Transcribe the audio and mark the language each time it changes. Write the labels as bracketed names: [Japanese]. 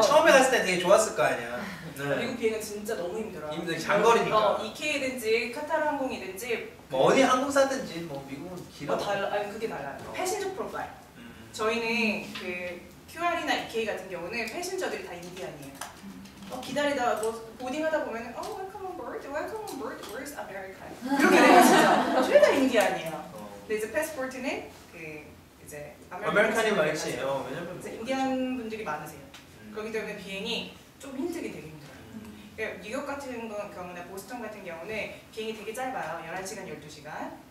[Korean] 네, 처음에 갔을 때 되게 좋았을 거 아니야. 네. 미국 비행은 진짜 너무 힘들어요. 힘들어, 장거리니까. EK든지 카타르 항공이든지 뭐 어디 항공사든지 뭐 미국은 길어. 아니 그게 달라요. 패신저 프로파일. 저희는 그 QR이나 EK 같은 경우는 패신저들이 다 인디안이에요. 기다리다가 뭐 보딩하다 보면은 [English] welcome on board, where's America? [Korean] 이렇게 되면 진짜 죄다 인디안이에요. 근데 이제 패스포트는 그 이제 아메리칸이 많지. 왜냐면 이제 인디안 분들이 많으세요. 그렇기 때문에 비행이 좀 힘들게 되게 힘들어요. 그러니까 뉴욕 같은 경우나 보스턴 같은 경우는 비행이 되게 짧아요. 11시간, 12시간.